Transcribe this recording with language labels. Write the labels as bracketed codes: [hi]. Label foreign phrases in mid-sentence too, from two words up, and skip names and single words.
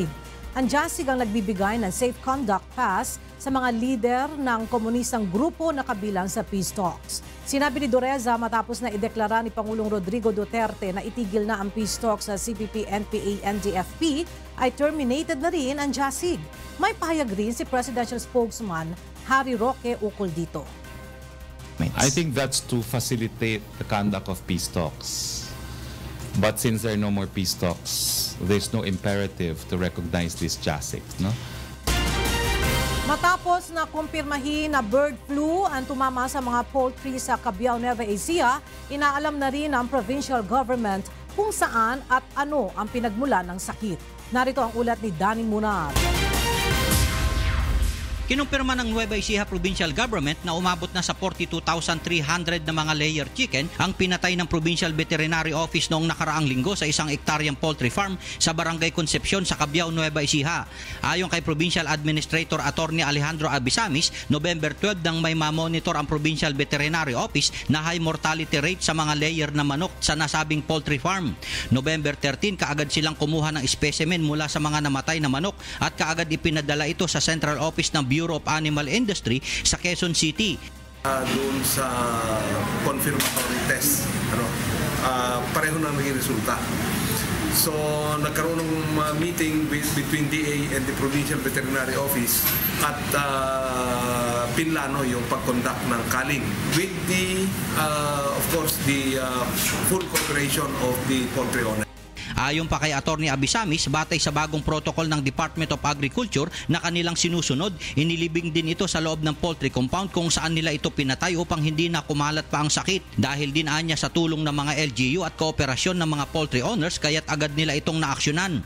[tl] Ang JASIG ang nagbibigay ng Safe Conduct Pass sa mga lider ng komunistang grupo na kabilang sa [en] peace talks. [tl] Sinabi ni Dureza matapos na ideklara ni Pangulong Rodrigo Duterte na itigil na ang [en] peace talks [tl] sa CPP, NPA, NDFP ay terminated na rin ang JASIG. May pahayag rin si Presidential Spokesman Harry Roque ukol dito. [en] I think that's to facilitate the conduct of peace talks. But since there are no more peace talks, there's no imperative to recognize this JASIG, no? [tl] Matapos na kumpirmahin na [en] bird flu [tl] ang tumama sa mga poultry sa Cabiao, Nueva Ecija, inaalam na rin ng [en] provincial government [tl] kung saan at ano ang pinagmulan ng sakit. Narito ang ulat ni Danny Munar. Kinumpirma ng Nueva Ecija Provincial Government na umabot na sa 42,300 na mga [en] layer chicken [tl] ang pinatay ng Provincial Veterinary Office noong nakaraang linggo sa isang hektaryang poultry farm sa Barangay Concepcion sa Cabiao, Nueva Ecija. Ayon kay Provincial Administrator Attorney Alejandro Abisamis, November 12 nang may mamonitor ang Provincial Veterinary Office na [en] high mortality rate [tl] sa mga layer na manok sa nasabing poultry farm. November 13, kaagad silang kumuha ng specimen mula sa mga namatay na manok at kaagad ipinadala ito sa Central Office ng Bureau of Animal Industry sa Quezon City. Doon sa [en] confirmatory test, [tl] pareho na naging resulta. So nagkaroon ng [en] meeting between DA and the Provincial Veterinary Office [tl] at pinlano yung pag-conduct ng [en] culling with the, of course, the full cooperation of the poultry owner. [tl] Ayon pa kay Attorney Abisamis, batay sa bagong protocol ng Department of Agriculture na kanilang sinusunod, inilibing din ito sa loob ng poultry compound kung saan nila ito pinatay upang hindi na kumalat pa ang sakit. Dahil din anya sa tulong ng mga LGU at kooperasyon ng mga [en] poultry owners, [tl] kaya't agad nila itong naaksyonan.